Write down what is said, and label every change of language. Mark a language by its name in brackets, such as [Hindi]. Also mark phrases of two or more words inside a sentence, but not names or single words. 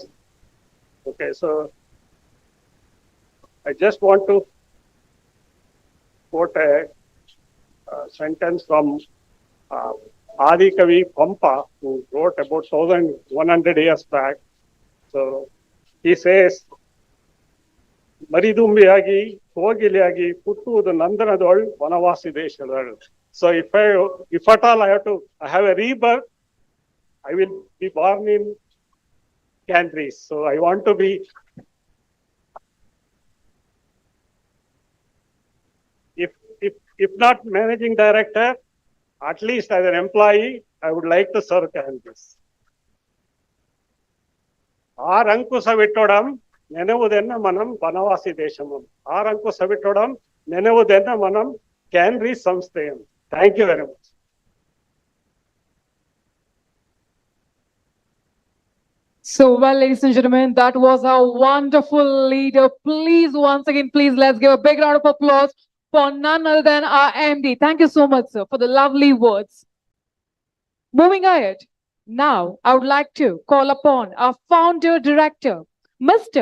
[English] Okay, so I just want to quote a sentence from Adi Kavi Pampa, who wrote about 1100 years back. So he says, [Kannada] ಮರಿದುಂಬಿಯಾಗಿ ಕೋಗಿಲೆಯಾಗಿ ಪುಟ್ಟುವುದು ನಂದನದೊಳ್ ವನವಾಸಿ ದೇಶದೊಳ್. [English] So if at all I have a rebirth, I will be born in Canarys. So I want to be, if not managing director, at least as an employee, I would like to serve Canarys. [Kannada] ಆರಂಕುಶವಿಟ್ಟಡಂ ನೆನವುದೆನ್ನ ಮನಂ ವನವಾಸಿ ದೇಶಮು. ಆರಂಕುಶವಿಟ್ಟಡಂ ನೆನವುದೆನ್ನ ಮನಂ Canarys ಸಂಸ್ಥೆಯಂ. [English] Thank you very much. So well, ladies and gentlemen, that was our wonderful leader. Please, once again, please let's give a big round of applause for none other than our MD. Thank you so much, sir, for the lovely words. Moving ahead, now I would like to call upon our founder director, Mr.